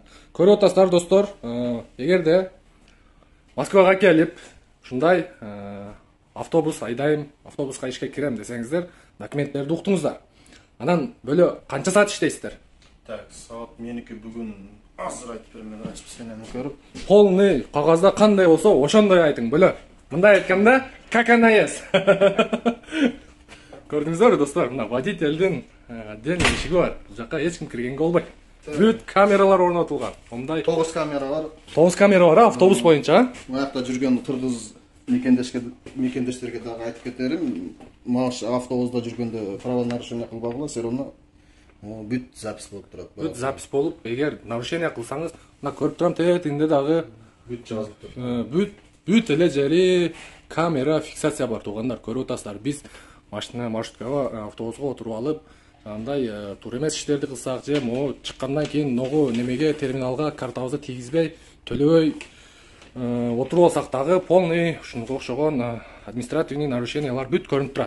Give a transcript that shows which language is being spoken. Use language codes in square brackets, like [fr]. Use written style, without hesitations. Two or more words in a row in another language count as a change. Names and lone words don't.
[ky] Көрүп атасыздар достор, эгерде Москвага келип, ушундай автобус айдайм, автобуска ишке кирем десеңиздер, документтерди уктуңуздар. Анан бөлө канча саат иштейсиздер? Так, саат меники бүгүн азыр айтып бермен, расписаниени көрүп. Полный кагазда кандай болсо, ошондой айтың бөлө. Мындай айтканда, [ru] как она есть. [ky] Көрдүңүздөрбү достор, мына водительдин отдельный ишиги бар. Бул жака эч ким киргенге болбойт. Бүт камералар орнотулган. Мындай 9 камера бар. 9 камера бар, автобус боюнча. Буякта жүргөн кыргыз мекендештерге дагы айтып кетерим. Маш автобуста жүргөндө правонарушение кылбагыла, [ru] все равно [ky] бүт запись болуп турат. Бүт запись болуп, эгер нарушение кылсаңыз, мына көрүп турам, тегинде дагы бүт жазылып тур. Бүт эле жери [ru] камера фиксация [ky] бар, туугандар, көрүп атасыздар. Биз машина маршруткага, автобуска отуруп алып, андай туура эмес иштерди кылсак же могу чыккандан кийин ногу немеге терминалга картабызды тийгизбей, төлөбөй отуруп алсак дагы полный ушунга окшогон административный нарушениялар бүт көрүнүп турат.